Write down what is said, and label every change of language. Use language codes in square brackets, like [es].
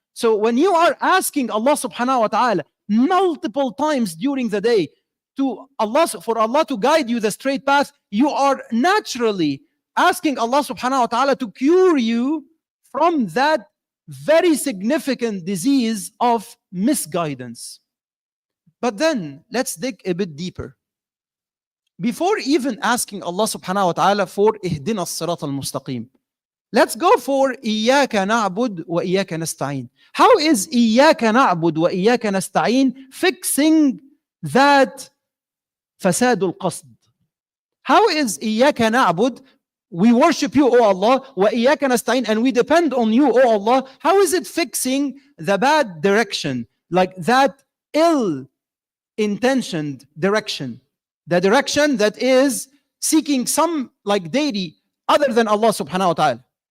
[en] So when you are asking Allah subhanahu wa ta'ala multiple times during the day for Allah to guide you the straight path, you are naturally asking Allah subhanahu wa ta'ala to cure you from that very significant disease of misguidance. But then let's dig a bit deeper. Before even asking Allah subhanahu wa ta'ala for ihdina as-sirat al-mustaqim, let's go for [ar] إياك نعبد وإياك نستعين. [en] How is [ar] إياك نعبد وإياك نستعين [en] fixing that [ar] فساد القصد? [en] How is [ar] إياك نعبد, [en] we worship you, O Allah, [ar] وإياك نستعين, [en] and we depend on you, O Allah, how is it fixing the bad direction, like that ill-intentioned direction, the direction that is seeking some like deity other than Allah subhanahu wa ta'ala?